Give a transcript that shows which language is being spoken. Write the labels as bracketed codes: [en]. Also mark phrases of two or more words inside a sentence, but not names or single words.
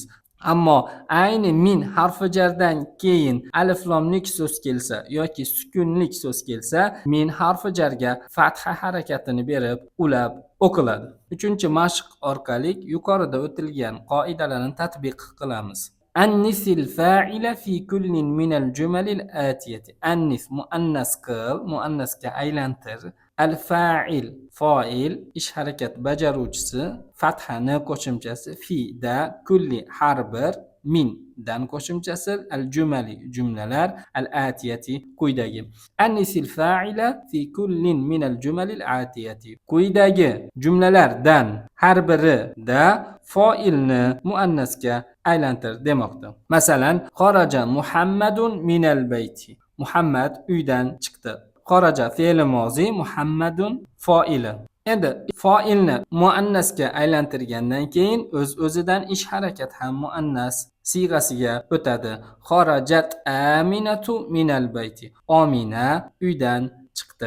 [uz] Ammo ayni min harfi jardan keyin alif lomlik so'z kelsa yoki sukunlik so'z kelsa, min harfi jarga fatha harakatini berib ulab o'qiladi. 3-mashq orqali yuqorida o'tilgan qoidalarni tatbiq qilamiz. [ar] أنث الفاعل في كل من الجمل الآتية. [uz] Annis muannas qil, muannasga aylantir. [ar] الفاعل فاعل [uz] ish harakat bajaruvchisi, fathani qo'shimchasi, fi da kulli har bir, min dan qo'shimchasi, [ar] الجمل [uz] jumlalar, [ar] الآتية [uz] quyidagi. [ar] أنث الفاعل في كل من الجمل الآتية. [uz] Quyidagi jumlalardan har birida fa'ilni muannasga aylantir demoqda. [ar] Masalan, خرج محمد من البيت. [uz] Muhammad uydan chiqdi. Xaraja fe'li mozi, Muhammadun fa'ili. Endi fa'ilni muannasga aylantirgandan keyin o'z-o'zidan ish harakat ham muannas siyg'asiga o'tadi. [ar] خرجت أمينة من البيت. [uz] Amina uydan chiqdi.